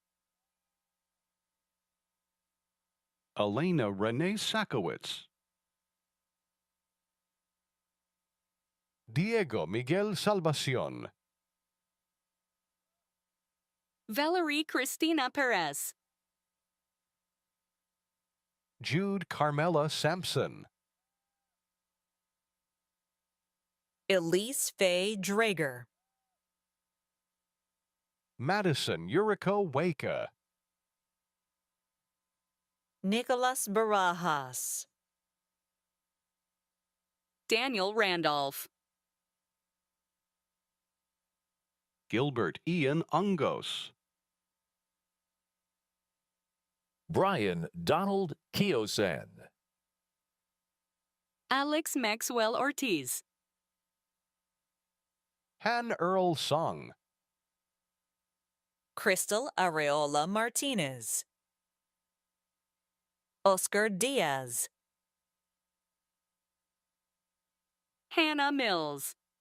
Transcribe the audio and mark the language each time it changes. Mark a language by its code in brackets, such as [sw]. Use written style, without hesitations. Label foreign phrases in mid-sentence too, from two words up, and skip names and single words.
[en] Elena Renee Sakowitz, Diego Miguel Salvacion, Valerie Cristina Perez. Jude Carmela Sampson, Elise Faye Drager, Madison Yuriko Waka, Nicholas Barajas, Daniel Randolph. Gilbert Ian Ungos, Brian Donald Kiosan. Alex Maxwell Ortiz. Han Earl Song, Crystal Areola Martinez, Oscar Diaz, Hannah Mills.